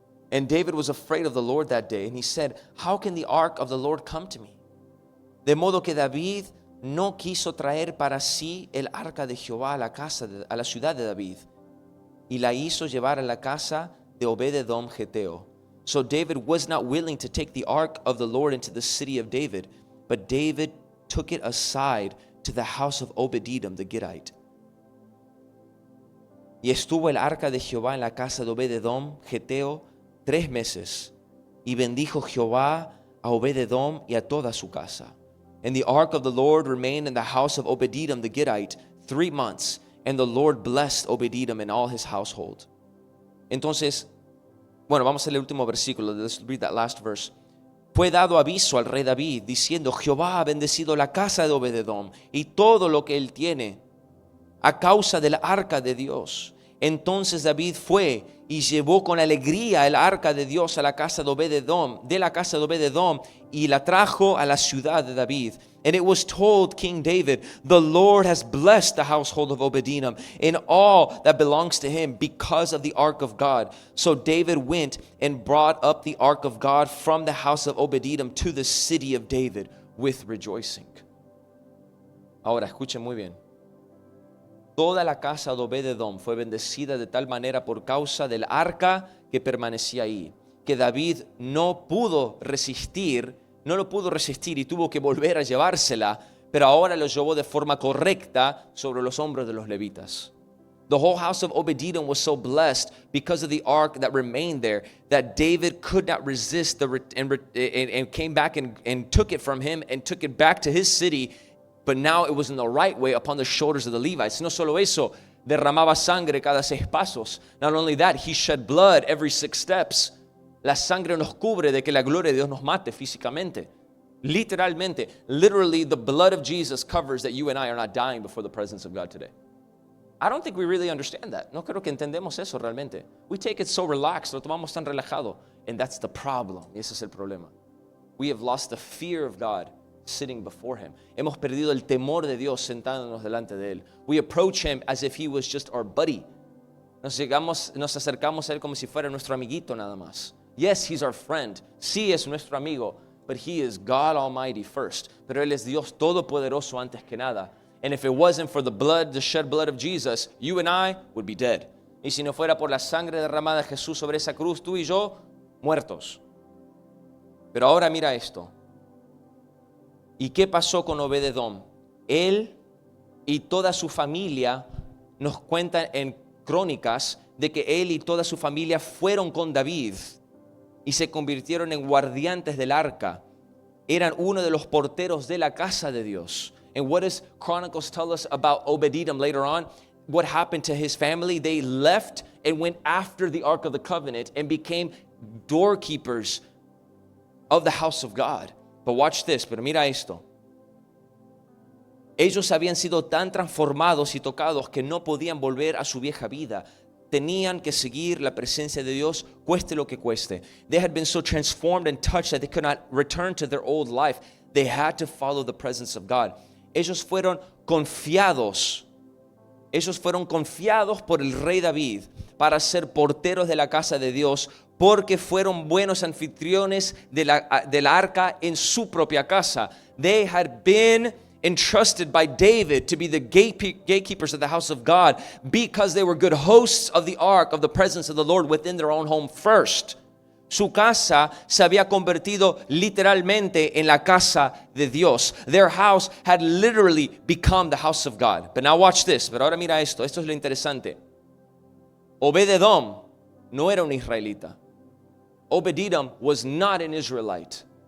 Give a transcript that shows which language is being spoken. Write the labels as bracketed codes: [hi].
[en] And David was afraid of the Lord that day, and he said, how can the ark of the Lord come to me? [es] De modo que David no quiso traer para sí el arca de Jehová a la ciudad de David, y la hizo llevar a la casa de Obed-edom Geteo. [en] So David was not willing to take the ark of the Lord into the city of David, but David took it aside to the house of Obed-edom the Gittite. [es] Y estuvo el arca de Jehová en la casa de Obed-edom Geteo 3 meses, y bendijo Jehová a Obed-edom y a toda su casa. [en] And the ark of the Lord remained in the house of Obed-edom the Gittite 3 months, and the Lord blessed Obed-edom and all his household. [es] Entonces, bueno, vamos a leer el último versículo. [en] Let's read that last verse. [es] Fue dado aviso al rey David, diciendo, Jehová ha bendecido la casa de Obed-edom y todo lo que él tiene, a causa del arca de Dios. Entonces David fue y llevó con alegría el arca de Dios a la casa de Obed-edom, y la trajo a la ciudad de David. [en] And it was told King David, the Lord has blessed the household of Obed-edom and all that belongs to him because of the ark of God. So David went and brought up the ark of God from the house of Obed-edom to the city of David with rejoicing. [es] Ahora, escuchen muy bien. Toda la casa de Obed-edom fue bendecida de tal manera por causa del arca que permanecía ahí, que David no lo pudo resistir y tuvo que volver a llevársela, pero ahora lo llevó de forma correcta sobre los hombros de los levitas. [en] The whole house of Obed-edom was so blessed because of the ark that remained there that David could not resist and came back and took it from him and took it back to his city. But now it was in the right way upon the shoulders of the Levites. [es] No solo eso, derramaba sangre cada 6 pasos. [en] Not only that, he shed blood every 6 steps. [es] La sangre nos cubre de que la gloria de Dios nos mate físicamente. [en] Literalmente, literally the blood of Jesus covers that you and I are not dying before the presence of God today. I don't think we really understand that. [es] No creo que entendemos eso realmente. [en] We take it so relaxed, [es] lo tomamos tan relajado. [en] And that's the problem. [es] Y ese es el problema. [en] We have lost the fear of God sitting before him. [es] Hemos perdido el temor de Dios sentándonos delante de él. [en] We approach him as if he was just our buddy. [es] Nos acercamos a él como si fuera nuestro amiguito nada más. [en] Yes, he's our friend. [es] Sí es nuestro amigo, [en] but he is God Almighty first. [es] Pero él es Dios todopoderoso antes que nada. [en] And if it wasn't for the shed blood of Jesus, you and I would be dead. [es] Y si no fuera por la sangre derramada de Jesús sobre esa cruz, tú y yo, muertos. Pero ahora mira esto. ¿Y qué pasó con Obed-edom? Él y toda su familia, nos cuentan en Crónicas de que él y toda su familia fueron con David y se convirtieron en guardiantes del arca. Eran uno de los porteros de la casa de Dios. [en] And what does Chronicles tell us about Obed-edom later on? What happened to his family? They left and went after the Ark of the Covenant and became doorkeepers of the house of God. But watch this, [es] pero mira esto. Ellos habían sido tan transformados y tocados que no podían volver a su vieja vida. Tenían que seguir la presencia de Dios, cueste lo que cueste. [en] They had been so transformed and touched that they could not return to their old life. They had to follow the presence of God. [es] Ellos fueron confiados por el rey David para ser porteros de la casa de Dios, porque fueron buenos anfitriones de la arca en su propia casa. [en] They had been entrusted by David to be the gatekeepers of the house of God because they were good hosts of the ark of the presence of the Lord within their own home first. [es] Su casa se había convertido literalmente en la casa de Dios. [en] Their house had literally become the house of God. But now watch this. [es] Pero ahora mira esto. Esto es lo interesante. Obed-edom no era un israelita. [en] Obed-edom was not an Israelite.